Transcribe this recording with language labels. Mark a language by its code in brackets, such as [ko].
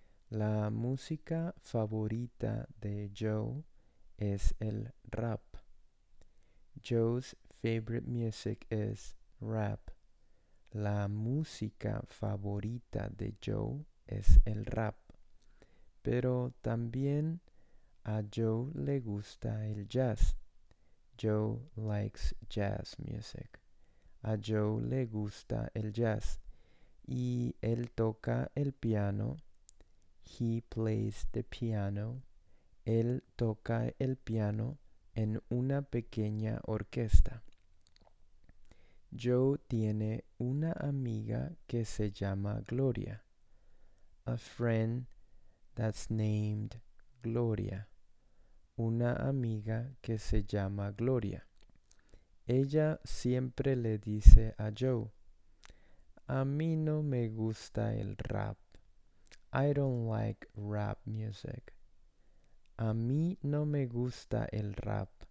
[es] La música favorita de Joe es el rap. [en] Joe's favorite music is rap. [es] La música favorita de Joe es el rap. Pero también a Joe le gusta el jazz. [en] Joe likes jazz music. [es] A Joe le gusta el jazz. Y él toca el piano. [en] He plays the piano. [es] Él toca el piano en una pequeña orquesta. Joe tiene una amiga que se llama Gloria. [en] A friend that's named Gloria. [es] Una amiga que se llama Gloria. Ella siempre le dice a Joe, "A mí no me gusta el rap. [en] I don't like rap music. [es] A mí no me gusta el rap.